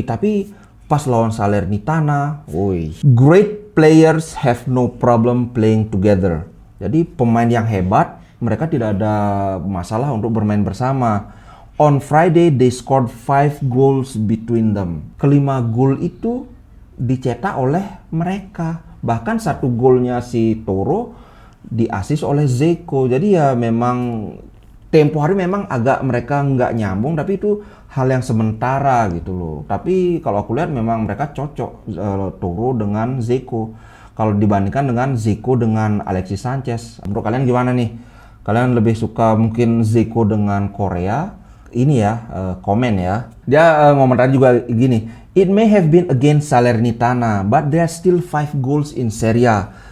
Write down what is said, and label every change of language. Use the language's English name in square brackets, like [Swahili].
[Indonesian] Tapi pas lawan [English] Salernitana, great players have no problem playing together. [Indonesian] Jadi pemain yang hebat, mereka tidak ada masalah untuk bermain bersama. [English] On Friday they scored 5 goals between them. [Indonesian] Kelima gol itu dicetak oleh mereka. Bahkan 1 golnya si Toro di-assist oleh Dzeko. Jadi ya memang tempo hari memang agak mereka nggak nyambung, tapi itu hal yang sementara gitu loh. Tapi kalau aku lihat memang mereka cocok, Toro dengan Dzeko. Kalau dibandingkan dengan Dzeko dengan Alexis Sanchez, menurut kalian gimana nih? Kalian lebih suka mungkin Dzeko dengan Korea? Ini ya, komen ya. Dia ngomentar juga gini, [English] it may have been against Salernitana, but there are still 5 goals in Serie A.